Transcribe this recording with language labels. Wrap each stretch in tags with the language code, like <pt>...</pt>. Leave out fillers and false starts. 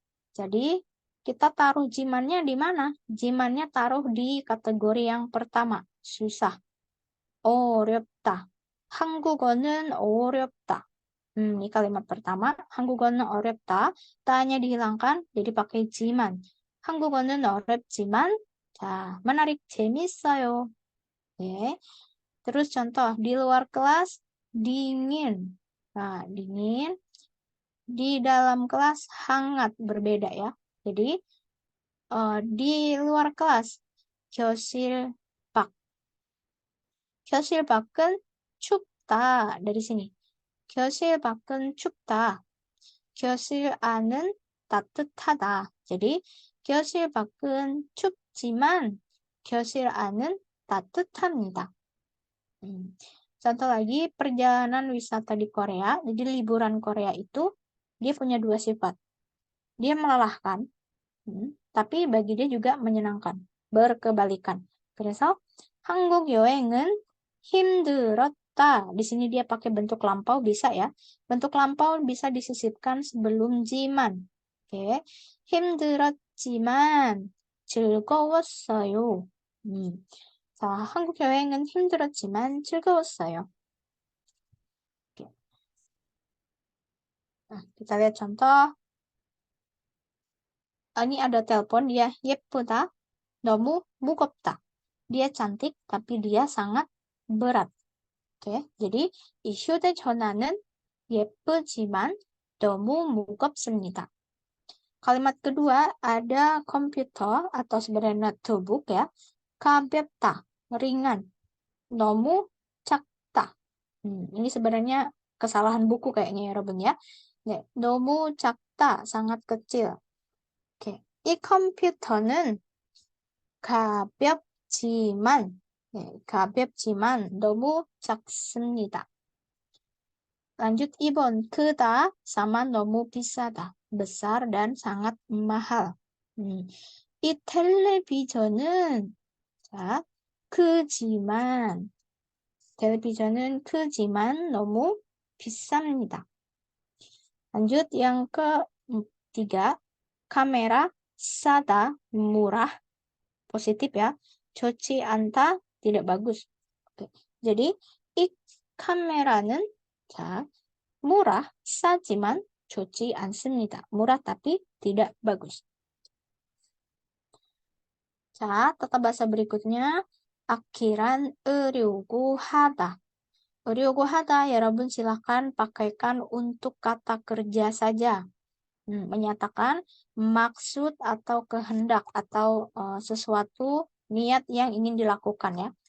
<id>Jadi, kita taruh jimannya di mana? Jimannya taruh di kategori yang pertama, susah.</id> <ko>어렵다. 한국어는 어렵다.</ko> <id>Ini kalimat pertama,</id> <ko>한국어는 어렵다.</ko> <id>Tanya dihilangkan, jadi pakai jiman.</id> <ko>한국어는 어렵지만, 자,</ko> <id>menarik,</id> <ko>재밌어요.</ko> <id>Oke. Terus contoh, di luar kelas, dingin. Nah, dingin. Di dalam kelas hangat, berbeda ya. Jadi di luar kelas</id> <ko>교실 밖. 교실 밖은 춥다.</ko> <id>dari sini.</id> <ko>교실 밖은 춥다. 교실 안은 따뜻하다. jadi 교실 밖은 춥지만 교실 안은 따뜻합니다.</ko> <id>Contoh lagi, perjalanan wisata di Korea. Jadi liburan Korea itu dia punya dua sifat. Dia melelahkan, tapi bagi dia juga menyenangkan, berkebalikan.</id> <ko>그래서 한국 여행은 힘들었다.</ko> <id>Di sini dia pakai bentuk lampau bisa ya. Bentuk lampau bisa disisipkan sebelum jiman. Oke.</id> <ko>힘들었지만 즐거웠어요. 자, 한국 여행은 힘들었지만 즐거웠어요.</ko> <id>Oke. Nah, kita lihat contoh. Ini ada telepon, dia</id> <ko>예쁘다, 너무 무겁다.</ko> <id>Dia cantik, tapi dia sangat berat.</id> <ko>Oke, jadi 이 휴대전화는 예쁘지만 너무 무겁습니다.</ko> <id>Kalimat kedua ada komputer atau sebenarnya notebook ya.</id> <ko>가볍다,</ko> <id>ringan.</id> <ko>너무 작다.</ko> <id>Ini sebenarnya kesalahan buku kayaknya ya, Robin ya.</id> <ko>너무 작다,</ko> <id>sangat kecil.</id> <ko>오케이. 이 컴퓨터는 가볍지만 네, 가볍지만 너무 작습니다. lanjut 2번, 크다 sama 너무 비싸다.</ko> <id>besar dan sangat mahal.</id> <ko>이 텔레비전은 자, 크지만 텔레비전은 크지만 너무 비쌉니다.</ko> <id>lanjut yang ketiga, kamera sada murah, positif ya.</id> <ko>좋지 않다,</ko> <id>tidak bagus. Oke.</id> <ko>Jadi 이 카메라는 자,</ko> <id>murah</id> <ko>싸지만 좋지 않습니다.</ko> <id>murah tapi tidak bagus. 자, tata bahasa berikutnya akhiran 으려고 하다. 으려고 하다, 여러분 silahkan pakaikan untuk kata kerja saja. Menyatakan maksud atau kehendak atau sesuatu niat yang ingin dilakukan ya.</id>